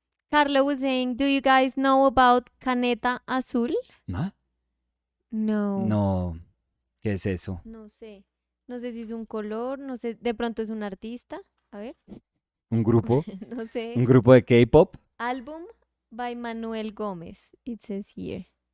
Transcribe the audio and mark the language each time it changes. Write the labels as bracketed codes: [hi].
[en] Carlo was saying, do you guys know about Caneta Azul? ¿Ah? [es] No, No. ¿Qué es eso? no sé. No sé si es un color, no sé, de pronto es un artista. A ver, ¿Un grupo? no sé. ¿Un grupo de K-pop? [en] Album by Manuel Gómez, it says here.